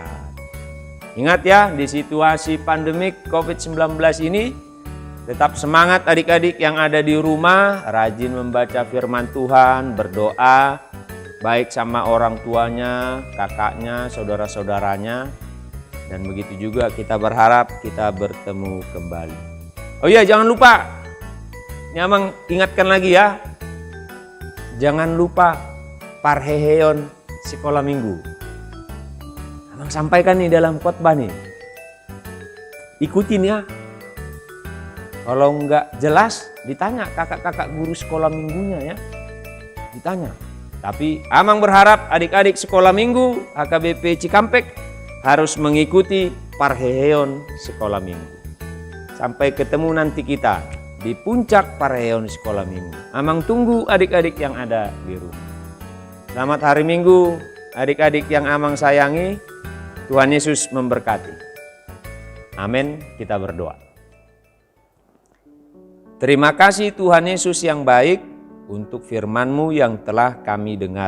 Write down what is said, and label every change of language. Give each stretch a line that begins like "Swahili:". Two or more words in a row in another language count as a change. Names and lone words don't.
Indonesian: Ingat ya, di situasi pandemik COVID-19 ini, tetap semangat adik-adik yang ada di rumah, rajin membaca firman Tuhan, berdoa, baik sama orang tuanya, kakaknya, saudara-saudaranya. Dan begitu juga kita berharap kita bertemu kembali. Oh iya, jangan lupa, ini Amang ingatkan lagi ya, jangan lupa parheheon sekolah minggu. Amang sampaikan nih dalam khotbah nih. Ikutin ya. Kalau nggak jelas ditanya kakak-kakak guru sekolah minggunya ya. Ditanya. Tapi Amang berharap adik-adik sekolah minggu HKBP Cikampek harus mengikuti parheheon sekolah minggu. Sampai ketemu nanti kita di puncak parheheon sekolah minggu. Amang tunggu adik-adik yang ada di rumah. Selamat hari Minggu, adik-adik yang Amang sayangi. Tuhan Yesus memberkati. Amin, kita berdoa. Terima kasih Tuhan Yesus yang baik untuk firman-Mu yang telah kami dengar.